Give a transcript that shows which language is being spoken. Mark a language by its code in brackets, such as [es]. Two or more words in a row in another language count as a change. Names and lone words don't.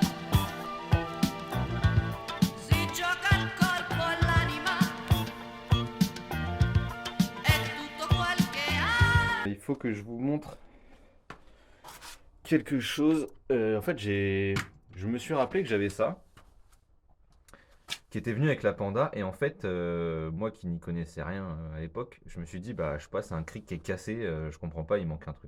[it] si gioca il corpo e l'anima, è tutto quel che ha. [fr] Il faut que je vous montre quelque chose. En fait, je me suis rappelé que j'avais ça, qui était venu avec la Panda. Et en fait, moi qui n'y connaissais rien à l'époque, je me suis dit, bah, je sais pas, c'est un cric qui est cassé, je comprends pas, il manque un truc.